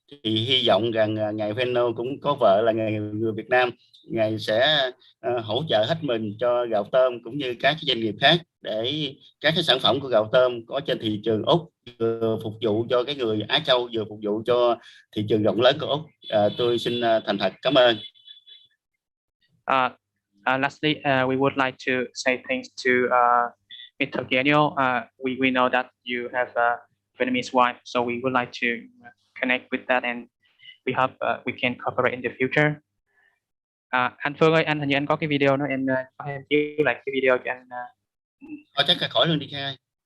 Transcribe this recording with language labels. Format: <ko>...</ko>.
<vi>thì hy vọng rằng ngài Feno cũng có vợ là người Việt Nam, ngài sẽ hỗ trợ hết mình cho gạo tôm cũng như các doanh nghiệp khác để các cái sản phẩm của gạo tôm có trên thị trường Úc, vừa phục vụ cho cái người Á Châu, vừa phục vụ cho thị trường rộng lớn của Úc. Tôi xin thành thật cảm ơn.</vi> <en>Lastly, we would like to say thanks to Mr. Daniel. We know that you have a Vietnamese wife, so we would like to connect with that, and we hope we can cooperate in the future.</en> <vi>Anh Phương ơi, anh hình như anh có cái video nữa, em chiếu lại cái video cho anh. Chắc là khỏi luôn đi Khai.</vi>